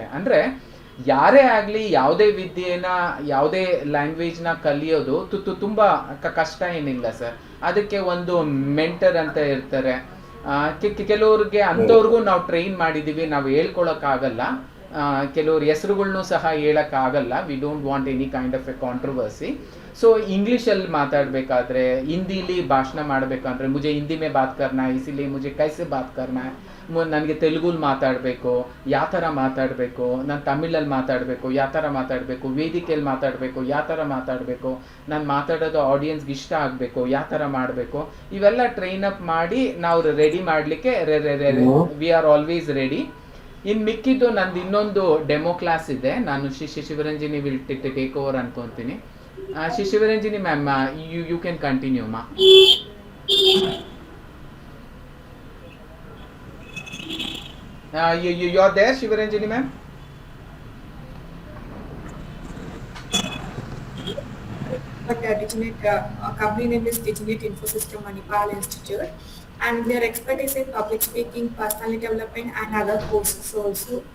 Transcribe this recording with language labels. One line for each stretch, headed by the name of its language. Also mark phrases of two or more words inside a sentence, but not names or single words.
Kannada: ಅಂದರೆ ಯಾರೇ ಆಗಲಿ ಯಾವುದೇ ವಿದ್ಯೆನ ಯಾವುದೇ ಲ್ಯಾಂಗ್ವೇಜ್ನ ಕಲಿಯೋದು ತುಂಬ ಕಷ್ಟ ಏನಿಲ್ಲ ಸರ್. ಅದಕ್ಕೆ ಒಂದು ಮೆಂಟರ್ ಅಂತ ಇರ್ತಾರೆ, ಕೆಲವ್ರಿಗೆ ಅಂಥವ್ರಿಗೂ ನಾವು ಟ್ರೈನ್ ಮಾಡಿದ್ದೀವಿ. ನಾವು ಹೇಳ್ಕೊಳಕ್ಕಾಗಲ್ಲ, ಕೆಲವ್ರ ಹೆಸರುಗಳ್ನೂ ಸಹ ಹೇಳೋಕ್ಕಾಗಲ್ಲ,
English: We don't want any kind of a controversy.
Kannada: ಸೊ ಇಂಗ್ಲೀಷಲ್ಲಿ ಮಾತಾಡಬೇಕಾದ್ರೆ, ಹಿಂದೀಲಿ ಭಾಷಣ ಮಾಡಬೇಕಂದ್ರೆ
Hindi: मुझे हिंदी में बात करना है, इसीलिए मुझे कैसे बात करना है,
Kannada: ನನಗೆ ತೆಲುಗುಲಿ ಮಾತಾಡಬೇಕು ಯಾವ ಥರ ಮಾತಾಡಬೇಕು, ನಾನು ತಮಿಳಲ್ಲಿ ಮಾತಾಡಬೇಕು ಯಾವ ಥರ ಮಾತಾಡಬೇಕು, ವೇದಿಕೆಯಲ್ಲಿ ಮಾತಾಡಬೇಕು ಯಾವ ಥರ ಮಾತಾಡಬೇಕು, ನಾನು ಮಾತಾಡೋದು ಆಡಿಯನ್ಸ್ಗೆ ಇಷ್ಟ ಆಗಬೇಕು ಯಾವ ಥರ ಮಾಡಬೇಕು, ಇವೆಲ್ಲ
English: train up
Kannada: ಮಾಡಿ ನಾವು ರೆಡಿ ಮಾಡಲಿಕ್ಕೆ
English: we are always ready.
Kannada: ಇನ್ನು ಮಿಕ್ಕಿದ್ದು ನಂದು ಇನ್ನೊಂದು ಡೆಮೋ ಕ್ಲಾಸ್ ಇದೆ, ನಾನು ಶಿವರಂಜಿನಿ
English: will take over
Kannada: ಅನ್ಕೊತೀನಿ.
English: Shivaranjani ma'am, you can continue ma. You are there, Shivaranjani ma'am? But company name is Diginet Infosystem Manipal Institute, and their expertise in public speaking, personality development, and other courses also.